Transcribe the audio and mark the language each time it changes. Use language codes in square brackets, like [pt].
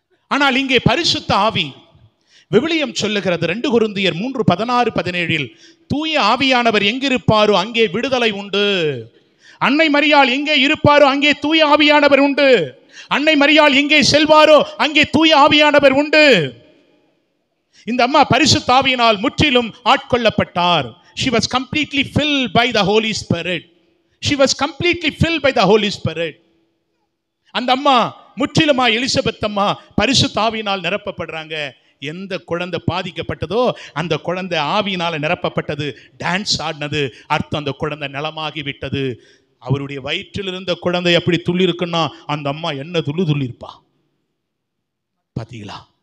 [ta] ஆனால் இங்கே பரிசுத்த ஆவி, விவிலியம் சொல்லுகிறது 2 கொரிந்தியர் 3:16-17 தூய ஆவியானவர் எங்கிருப்பாரோ அங்கே விடுதலை உண்டு. அன்னை மரியாள் எங்கே இருப்பாரோ அங்கே தூய ஆவியானவர் உண்டு. அன்னை மரியாள் எங்கே செல்வாரோ அங்கே தூய ஆவியானவர் உண்டு. இந்த அம்மா பரிசுத்த ஆவியினால் முற்றிலும் ஆட்கொள்ளப்பட்டார். [en] She was completely filled by the Holy Spirit. She was completely filled by the Holy Spirit. [ta] அந்த அம்மா முற்றிலுமா எலிசபெத் அம்மா பரிசுத்த ஆவியினால் நிரப்பப்படுறாங்க. எந்த குழந்தை பாதிக்கப்பட்டதோ அந்த குழந்தை ஆவியினால நிரப்பப்பட்டது, டான்ஸ் ஆடினது. அர்த்தம், அந்த குழந்தை நலமாகி விட்டது. அவருடைய வயிற்றில் இருந்த குழந்தை அப்படி துள்ளி இருக்குன்னா அந்த அம்மா என்ன துள்ளி இருப்பா பாத்தீங்களா?